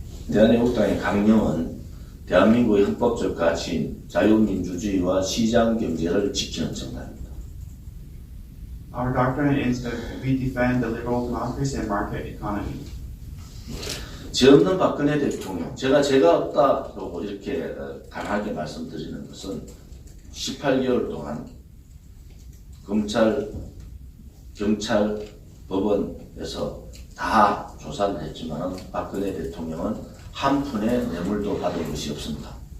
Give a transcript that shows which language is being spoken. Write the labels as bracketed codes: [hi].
[ko] 대한애국당의 강령은 대한민국의 헌법적 가치인 자유민주주의와 시장경제를 지키는 정당입니다. [en] Our doctrine is that we defend the liberal democracy and market economy. [ko] 죄 없는 박근혜 대통령, 제가 없다고 이렇게 강하게 말씀드리는 것은 18개월 동안 검찰, 경찰, 법원에서 다 조사를 했지만 박근혜 대통령은 한 푼의 뇌물도 받은 것이 없습니다.